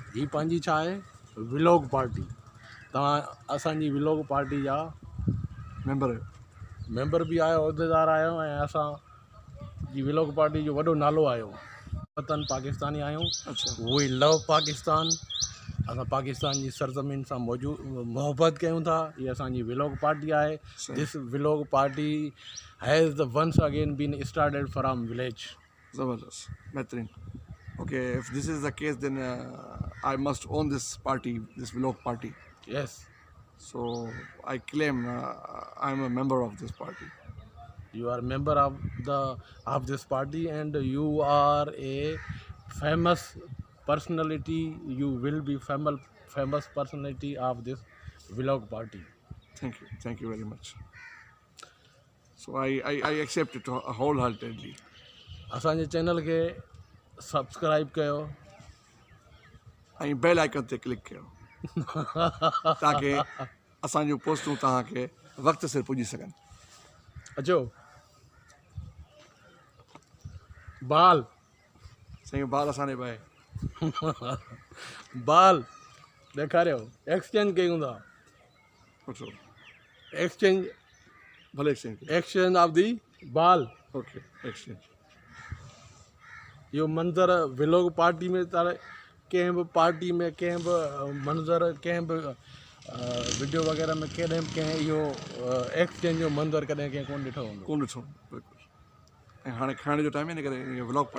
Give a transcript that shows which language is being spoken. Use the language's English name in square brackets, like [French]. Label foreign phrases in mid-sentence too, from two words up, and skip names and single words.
[Sindhi] हीअ पंहिंजी छा आहे विलोक पार्टी। तव्हां असांजी विलोक पार्टी जा मेंबर बि आहियो, उहिदेदार आहियो ऐं असांजी विलोक पार्टी जो वॾो नालो आहियो। वतन पाकिस्तानी आहियूं। अच्छा [English] We love Pakistan. [Sindhi] असां पाकिस्तान जी सरज़मीन सां मोहबत कयूं था। हीअ असांजी विलोक पार्टी आहे। [English] This Vilok party has the once again been started from village. [Urdu] زبردست بہترین. [English] Okay, if this is the case, then I must own this party, this Vilok party. Yes. So I claim I'm a member of this party. You are a member of this party and you are a famous personality. You will be famous personality of this Vilok party. Thank you very much. So I accept it wholeheartedly. [Sindhi] असांजे चैनल खे सब्सक्राइब कयो ऐं [English] bell icon [Sindhi] ते क्लिक कयो ताकि असांजूं पोस्टूं तव्हांखे वक़्त सिर पुॼी सघनि। अचो बाल साईं बाल असांजे भाई बाल ॾेखारियो। एक्सचेंज कयूं था। वठो एक्सचेंज भले [English] Exchange of the ball. Okay exchange. [Sindhi] इहो मंज़र विलोक पार्टी में कंहिं बि पार्टी में कंहिं बि मंज़र कंहिं बि वीडियो वग़ैरह में कंहिं इहो एक्सचेंज जो मंज़र कॾहिं कंहिं कोन ॾिठो हूंदो। बिल्कुलु। ऐं हाणे खाइण जो टाइम आहे इन करे [English] vlog party